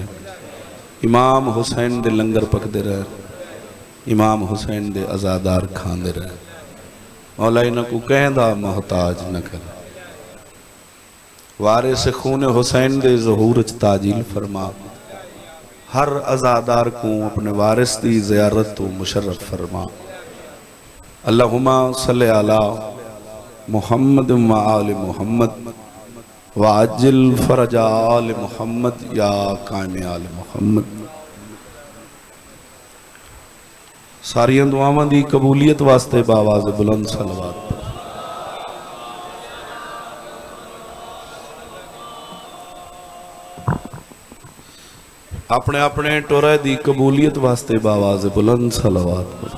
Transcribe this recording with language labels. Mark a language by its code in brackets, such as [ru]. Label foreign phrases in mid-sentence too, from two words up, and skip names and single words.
[pa] امام حسین دے لنگر پکدے رہے امام حسین دے عزادار کھاندے رہے. مولا انہاں کو کہدا محتاج نہ کر. وارث خون حسین دے ظہور چ تعجیل فرما. ہر عزادار کو اپنے وارث دی زیارت توں مشرف فرما. [ar] اللهم صل على محمد وآل محمد وعجل فرج آل محمد يا قائم آل محمد. [pa] ساریاں دعاواں دی قبولیت واسطے باآواز بلند صلوات. اپنے اپنے ٹورے دی قبولیت واسطے باآواز بلند صلوات.